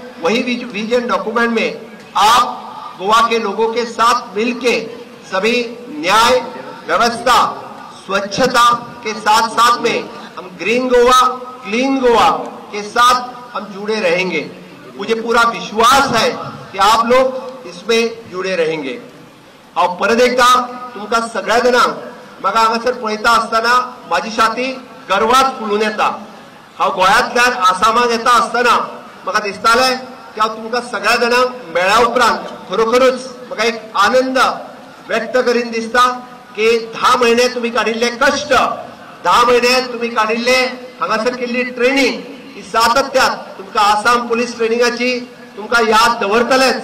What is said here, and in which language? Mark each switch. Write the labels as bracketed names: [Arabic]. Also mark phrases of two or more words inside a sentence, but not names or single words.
[Hindi] वही विजन डॉक्यूमेंट में आप गोवा के लोगों के साथ मिलके सभी न्याय, व्यवस्था, स्वच्छता के साथ साथ में हम ग्रीन गोवा, क्लीन गोवा के साथ हम जुड़े रहेंगे। मुझे पूरा विश्वास है की आप लोग इसमें जुड़े रहेंगे। [Konkani] हांव परत एकदा तुमकां सगळ्या जाणांक म्हाका हांगासर पळयता आसतना म्हाजी छाती गर्वात फुलून येता। हांव गोंयांतल्यान आसामाक येता आसतना म्हाका दिसतालें की हांव तुमकां सगळ्या जाणांक मेळ्ळ्या उपरांत खरोखरूच म्हाका एक आनंद व्यक्त करीन दिसता की 10 म्हयने तुम्ही काडिल्ले कश्ट, 10 म्हयने तुम्ही काडिल्ले हांगासर केल्ली ट्रेनिंग ही सातत्यान तुमकां आसाम पुलीस ट्रेनिंगाची तुमकां याद दवरतलेच।